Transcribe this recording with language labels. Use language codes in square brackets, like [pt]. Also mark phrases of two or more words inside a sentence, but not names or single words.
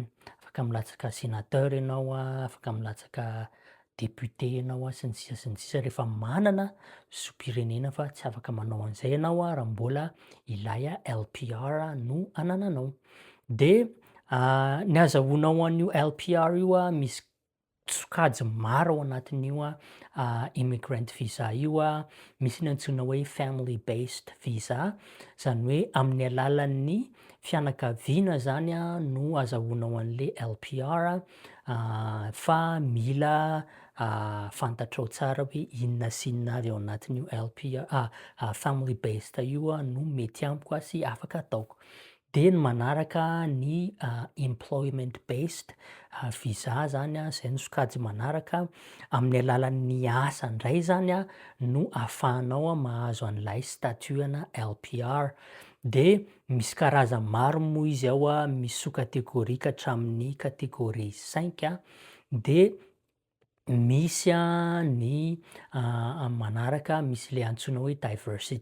[mg] Afaka milatsaka sénateur ianao afaka milatsaka député ianao sy ny sisa rehefa manana zom-pirenena fa tsy afaka manao an'izay ianao raha mbola ilay LPR no anananao. De ny azahoanao an'io LPR io misy sokajy maro ao anatin'io [en] immigrant visa [mg] io. Misy ny antsoina hoe [en] family based visa, [mg] zany hoe amin'ny alalan'ny fianakaviana zany no azahoanao an'le LPR fa mila fantatrao tsara hoe inona sy inona avy ao anatin'io [en] LPR family based [mg] io no mety amiko sy afaka ataoko. De ny manaraka ny [en] employment based visa [mg] zany zay ny sokajy manaraka amin'ny alalan'ny asa indray zany no ahafahanao mahazo an'lay statut ana LPR. De misy karazany maro moa izy ao misy sous-catégorie hatramin'ny catégorie 5 de misy ny manaraka misy le antsoina hoe diversity.